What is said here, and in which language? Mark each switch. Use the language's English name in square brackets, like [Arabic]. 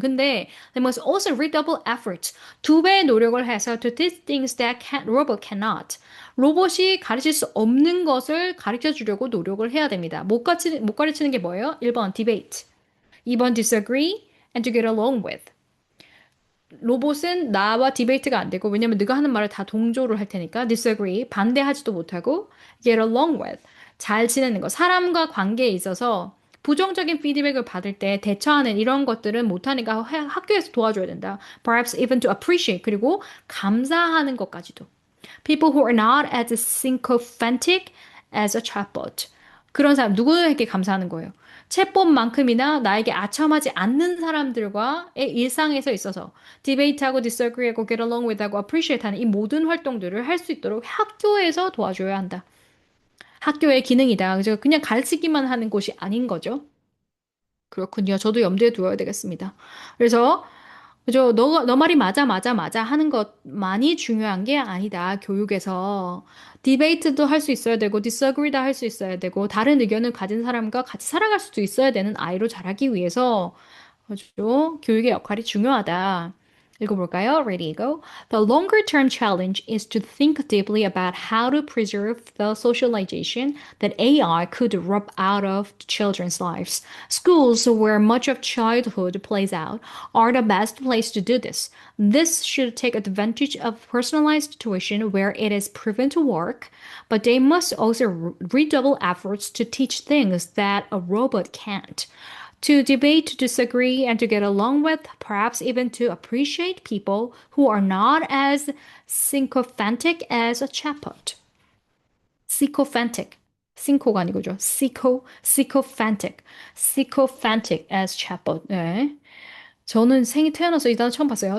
[Korean] 근데 [English] they must also redouble efforts. [Korean] 두 배의 노력을 해서 [English] to teach things that robot cannot. [Korean] 로봇이 가르칠 수 없는 것을 가르쳐 주려고 노력을 해야 됩니다. 못 가르치는 게 뭐예요? 1번 debate. [English] 2번 disagree and to get along with. [Korean] 로봇은 나와 디베이트가 안 되고 왜냐면 네가 하는 말을 다 동조를 할 테니까 disagree 반대하지도 못하고 get along with 잘 지내는 거 사람과 관계에 있어서 부정적인 피드백을 받을 때 대처하는 이런 것들은 못하니까 학교에서 도와줘야 된다. [English] Perhaps even to appreciate [Korean] 그리고 감사하는 것까지도. [English] People who are not as sycophantic as a chatbot. [Korean] 그런 사람 누구에게 감사하는 거예요? 챗봇만큼이나 나에게 아첨하지 않는 사람들과의 일상에서 있어서 디베이트하고 disagree하고 get along with하고 appreciate하는 이 모든 활동들을 할 수 있도록 학교에서 도와줘야 한다. 학교의 기능이다. 그죠? 그냥 가르치기만 하는 곳이 아닌 거죠. 그렇군요. 저도 염두에 두어야 되겠습니다. 그래서 그죠? 너 말이 맞아 하는 것만이 중요한 게 아니다. 교육에서. 디베이트도 할 수 있어야 되고, disagree도 할 수 있어야 되고, 다른 의견을 가진 사람과 같이 살아갈 수도 있어야 되는 아이로 자라기 위해서, 그죠? 교육의 역할이 중요하다. 읽어볼까요? [English] Ready, go. The longer term challenge is to think deeply about how to preserve the socialization that AI could rub out of children's lives. Schools, where much of childhood plays out, are the best place to do this. This should take advantage of personalized tuition where it is proven to work, but they must also redouble efforts to teach things that a robot can't. To debate, to disagree, and to get along with, perhaps even to appreciate people who are not as sycophantic as a chatbot. sycophantic. [Korean] synco가 아니고죠. [English] sycophantic. sycophantic as chatbot. 네. [Korean] 저는 생이 태어나서 이 단어 처음 봤어요.